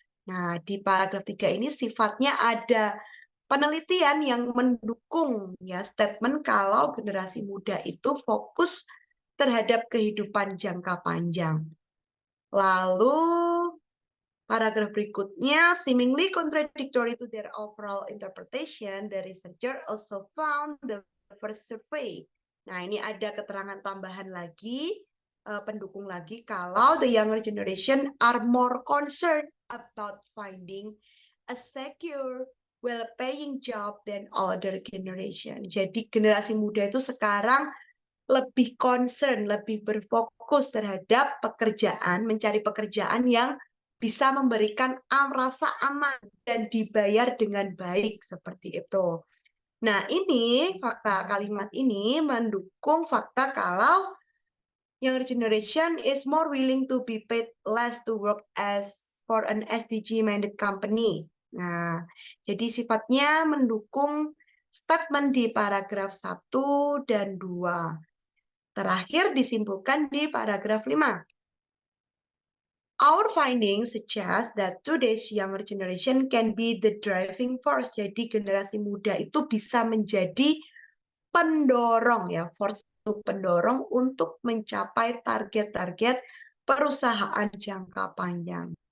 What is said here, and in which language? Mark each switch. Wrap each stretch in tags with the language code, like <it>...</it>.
<id>Nah, di paragraf 3 ini sifatnya ada penelitian yang mendukung ya statement kalau generasi muda itu fokus terhadap kehidupan jangka panjang. Lalu paragraf berikutnya,</id> <en>seemingly contradictory to their overall interpretation, the researcher also found the first survey.</en> <id>Nah, ini ada keterangan tambahan lagi, pendukung lagi, kalau</id> <en>the younger generation are more concerned about finding a secure well-paying job than older generation.</en> <id>Jadi generasi muda itu sekarang lebih concern, lebih berfokus terhadap pekerjaan, mencari pekerjaan yang bisa memberikan rasa aman dan dibayar dengan baik seperti itu. Nah, ini fakta kalimat ini mendukung fakta kalau</id> <en>younger generation is more willing to be paid less to work as for an SDG-minded company.</en> <id>Nah, jadi sifatnya mendukung statement di paragraf 1 dan 2. Terakhir disimpulkan di paragraf 5.</id> <en>Our findings suggest that today's younger generation can be the driving force.</en> <id>Jadi generasi muda itu bisa menjadi pendorong ya, force itu pendorong untuk mencapai target-target perusahaan jangka panjang.</id>